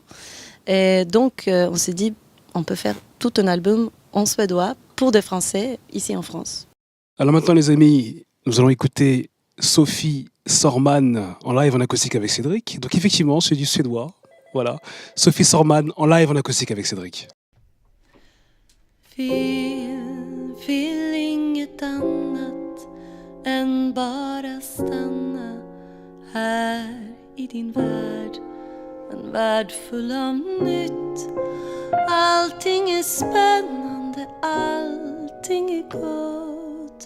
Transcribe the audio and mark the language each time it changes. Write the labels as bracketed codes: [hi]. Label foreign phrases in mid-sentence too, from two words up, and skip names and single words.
[fr] Et donc, on s'est dit, on peut faire tout un album en suédois pour des Français ici en France. Alors maintenant, les amis, nous allons écouter Sophie Sorman en live en acoustique avec Cédric. Donc effectivement, c'est du suédois. Voilà. Sophie Sorman en live en acoustique avec Cédric. [sv] Vill inget annat än bara stanna här i din värld. En värld full av nytt. Allting är spännande, allting är gott.